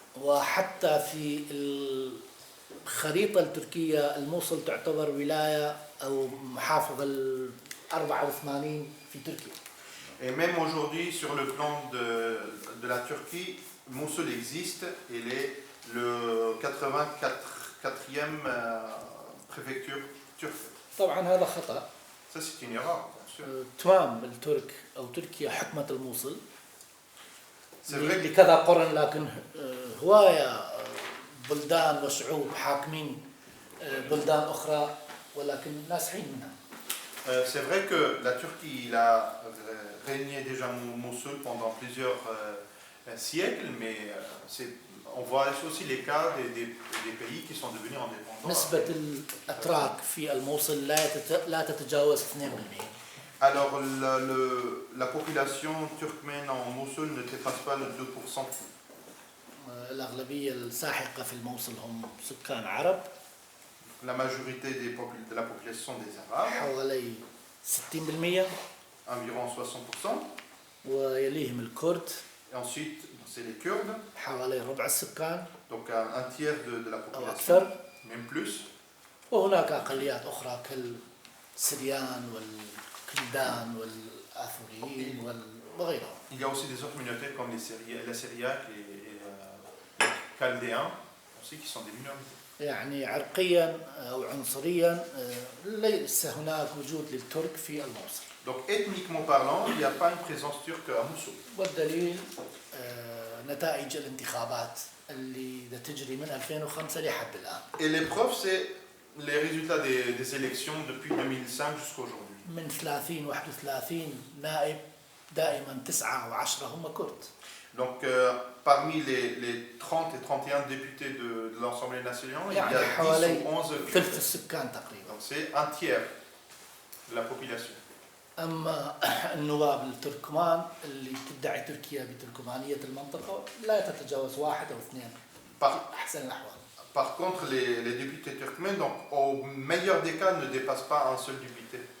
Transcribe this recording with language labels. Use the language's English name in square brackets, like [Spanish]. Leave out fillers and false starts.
[Arabic] وحتى في الخريطة التركية الموصل تعتبر ولاية أو محافظة 84 في تركيا. [French] Et même aujourd'hui, sur le plan de la Turquie, Mossoul existe. Il est le 84e préfecture turque. [Arabic] طبعا هذا خطأ. [French] Ça, c'est une erreur, bien sûr. [Arabic] تمام الترك أو تركيا حكمت الموصل [French] C'est vrai que [Arabic] لكذا قرن لكن هواية بلدان وشعوب حاكمين بلدان أخرى ولكن ناسحين منها. [French] c'est vrai que la Turquie il a régné déjà Mossoul pendant plusieurs siècles, mais on voit aussi les cas des pays qui sont devenus indépendants. [Arabic] نسبة الأتراك في الموصل لا تتجاوز 2%. [French] Alors la population turkmène en Mossoul ne dépasse pas le 2%. [Arabic] الأغلبية الساحقة في الموصل هم سكان عرب. [French] La majorité de la population des Arabes, [Arabic] حوالي 60%. [French] environ 60%. [Arabic] ويليهم الكرد. [French] Et ensuite, c'est les Kurdes, [Arabic] حوالي ربع السكان [French] donc un tiers de la [Arabic] أو [French] population, [Arabic] أكثر. [French] même plus. [Arabic] وهناك أقليات أخرى كالسريان والكلدان والآثوريين وغيرهم. [French] Il y a aussi des autres communautés comme les Syriaques et les Chaldéens aussi qui sont des minorités. [Arabic] يعني عرقيا أو عنصريا ليس هناك وجود للترك في الموصل. [French] Donc ethniquement parlant, il n'y a pas une présence turque à Mossoul. [Arabic] والدليل نتائج الانتخابات اللي تجري من 2005 لحد الآن. [French] Et l'épreuve, c'est les résultats des élections depuis 2005 jusqu'à aujourd'hui. [Arabic] من 30-31 نائب دائما 9 أو 10 هم كرد. [French] Donc parmi les 30 et 31 députés de l'Assemblée nationale, il y a 10 [Arabic] حوالي [French] ou 11 [Arabic] ثلث السكان تقريبا. [French] Donc c'est un tiers de la population. [Arabic] أما النواب التركمان اللي تدعي تركيا بتركمانية المنطقة لا تتجاوز 1 أو 2 [French] Par, [Arabic] أحسن الأحوال. [French] par contre, les députés turkmènes, donc au meilleur des cas, ne dépassent pas un seul député.